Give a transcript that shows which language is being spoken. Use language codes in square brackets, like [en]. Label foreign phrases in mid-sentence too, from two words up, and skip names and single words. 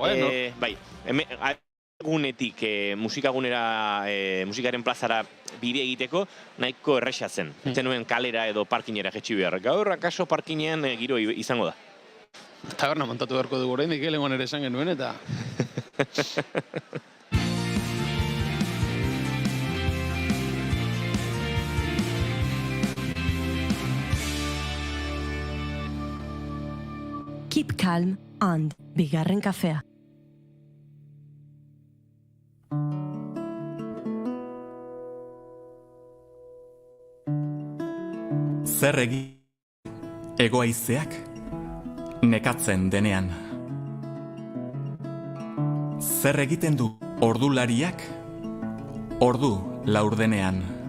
[eu] Bai, egunetik musikagunera, musikaren plazara bide egiteko nahiko erresa zen. Zenuen kalera edo parkinera jetxi behar. Gaur akaso parkinean giro izango da. Taberna montatu beharko dugu oraindik, lehengoan ere esan genuen eta... [en] Keep calm and [eu] bigarren kafea. Zer egoaizeak nekatzen denean. Zer egiten du ordulariak ordu laurdenean.